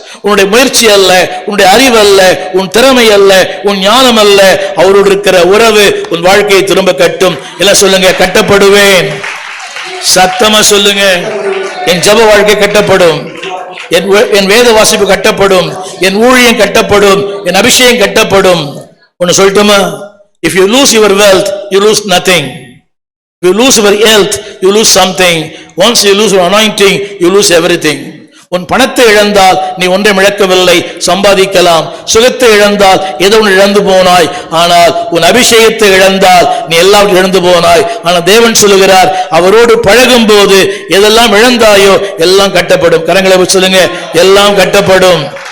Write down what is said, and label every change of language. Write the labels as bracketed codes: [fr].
[ta] உன்னுடைய முயற்சி அல்ல, உன்னுடைய அறிவு அல்ல, உன் திறமை அல்ல, உன் ஞானம் அல்ல, அவரோடு இருக்கிற உறவு உன் வாழ்க்கையை திரும்ப கட்டும். எல்லாம் சொல்லுங்க, கட்டப்படுவேன். சத்தமா சொல்லுங்க, என் ஜப வாழ்க்கை கட்டப்படும். என் வேத வாசிப்பு கட்டப்படும், என் ஊழியம் கட்டப்படும், என் அபிஷேகம் கட்டப்படும். ஒன்னு சொல்லட்டுமா? [en] If you lose your wealth, you lose nothing. If you lose your health, you lose something. Once you lose your anointing, you lose everything. [ta] உன் பணத்தை இழந்தால் நீ ஒன்றையும் இழக்கவில்லை, சம்பாதிக்கலாம். சுகத்தை இழந்தால் ஏதோ ஒன்று இழந்து போனாய். ஆனால் உன் அபிஷேகத்தை இழந்தால் நீ எல்லாவற்றையும் இழந்து போனாய். ஆனால் தேவன் சொல்லுகிறார், அவரோடு பழகும் போது எதெல்லாம் இழந்தாயோ எல்லாம் கட்டப்படும். கரங்களை சொல்லுங்க, எல்லாம் கட்டப்படும்.